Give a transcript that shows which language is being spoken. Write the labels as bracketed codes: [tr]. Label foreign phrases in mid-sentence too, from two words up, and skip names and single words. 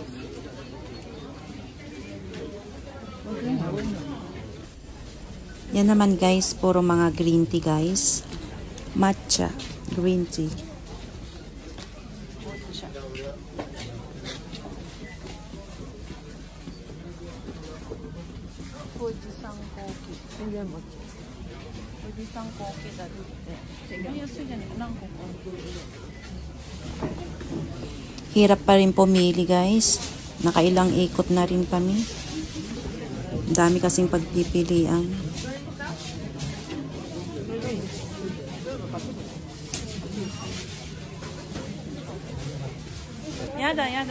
[tl] Yan naman guys, puro mga [en] green tea [tl] guys. [en] Matcha, green tea. [ja] Fuji-san koki. Fuji-san kokiだって。安いじゃねえ。何個か。 [tl] Hirap pa rin pumili guys. Nakailang ikot na rin kami. Dami kasing pagpipilian. Yada, yada.